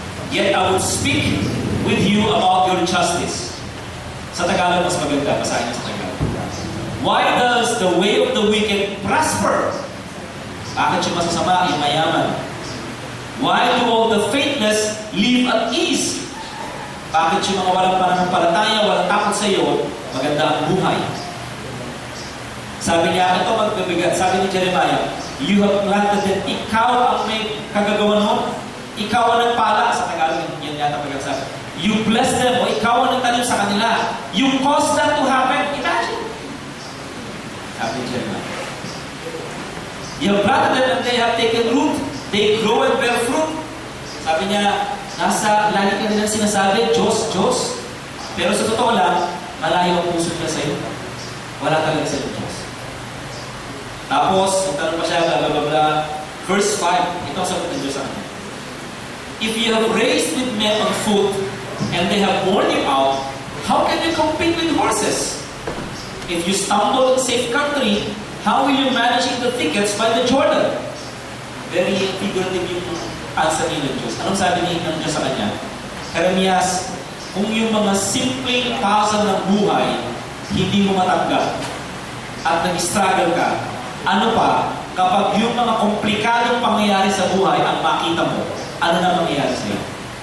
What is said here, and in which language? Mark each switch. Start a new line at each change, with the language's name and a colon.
English: Yet I will speak with you about your justice.
Filipino: Sa Tagalog, mas maganda. Basahin niyo sa Tagalog.
English: Why does the way of the wicked prosper?
Filipino: Bakit yung masasama, yung mayaman?
English: Why do all the faithless live at ease?
Filipino: Bakit yung mga walang pananampalataya, walang takot sa iyo, maganda ang buhay? Sabi niya, ito magbibigat. Sabi ni
English: Jeremiah, you have planted them.
Filipino: Ikaw ang may kagagawa noon. Ikaw ang nagpala. Sa Tagalog, yan yata pagkaksabi.
English: You bless them,
Filipino: o ikaw ang nagtanim sa kanila.
English: You cause that to happen. Imagine.
Filipino: Sabi ni
English: Jeremiah. You have planted them and they have taken root. They grow and bear fruit.
Filipino: Sabi niya, lagi ka nilang sinasabi, Diyos, Diyos. Pero sa totoo lang, malayo ang puso niya sa iyo. Wala talaga sa Diyos. Tapos, magtanong pa siya, bla bla bla. Verse 5, ito ang sagot ng Diyos sa kanya.
English: If you have raised with men on foot, and they have worn you out, how can you compete with horses? If you stumble in safe country, how will you manage the thickets by the Jordan? Very figurative
Filipino: yung answer ni ng Diyos. Anong sabi ni ng Diyos sa kanya? Jeremias, kung yung mga simpleng puzzle ng buhay, hindi mo matanggap at nag-struggle ka, ano pa, kapag yung mga komplikadong pangyayari sa buhay ang makita mo, ano na mangyayari sa'yo?